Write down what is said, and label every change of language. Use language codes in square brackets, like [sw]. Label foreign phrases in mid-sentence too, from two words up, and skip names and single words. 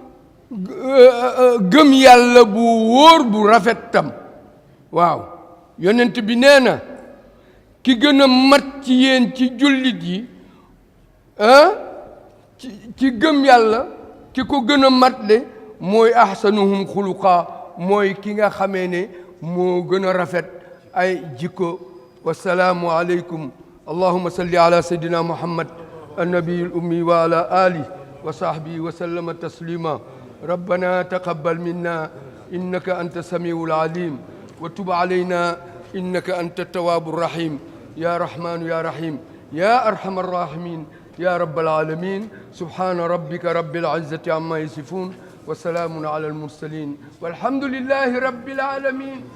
[wo] gëm yàlla bu wóor bu rafet tam waaw yonent bi nee na ki gën a mat ci yéen ci jullit yi ci gëm yàlla ki ko gën a matle mooy [ar] أحسنهم خلقا [wo] mooy ki nga xamee ne moo gën a rafet ay jikko [ar] والسلام عليكم اللهم صل على سيدنا محمد النبي الأمي وعلى آله وصحبه وسلم تسليما ربنا تقبل منا إنك أنت السميع العليم وتب علينا إنك أنت التواب الرحيم يا رحمن يا رحيم يا أرحم الراحمين يا رب العالمين سبحان ربك رب العزة عما يصفون وسلام على المرسلين والحمد لله رب العالمين